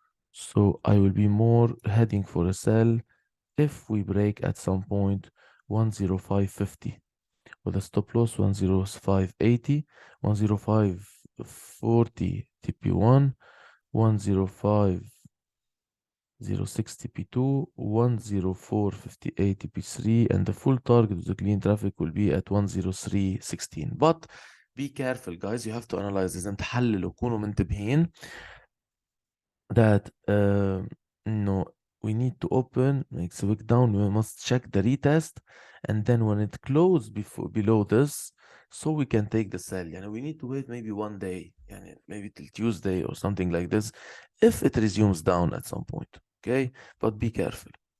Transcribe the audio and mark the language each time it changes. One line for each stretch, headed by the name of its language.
English: So I will be more heading for a sell if we break at some point 105.50 with a stop loss 105.80, 105.40 TP1, 105.06 TP2, 104.58 TP3, and the full target of the clean traffic will be at 103.16. But be careful, guys. You have to analyze this.
Arabic: تحللوا كونوا منتبهين
English: that no, we need to open, makes a wick down, we must check the retest, and then when it closes below this, so we can take the sell. We need to wait maybe 1 day, maybe till Tuesday or something like this, if it resumes down at some point, okay? But be careful.